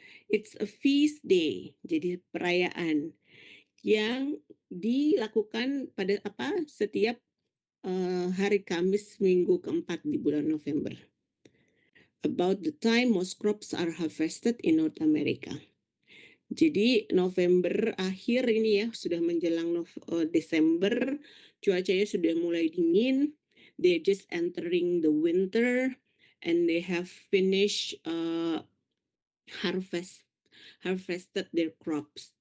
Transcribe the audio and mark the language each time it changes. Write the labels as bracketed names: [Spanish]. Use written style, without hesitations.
[English] It's a feast day, [Indonesian] jadi perayaan yang dilakukan pada setiap hari Kamis minggu keempat di bulan November. [English] About the time most crops are harvested in North America. [Indonesian] Jadi November akhir ini ya, sudah menjelang Desember, cuacanya sudah mulai dingin. [English] They're just entering the winter and they have finished harvested their crops.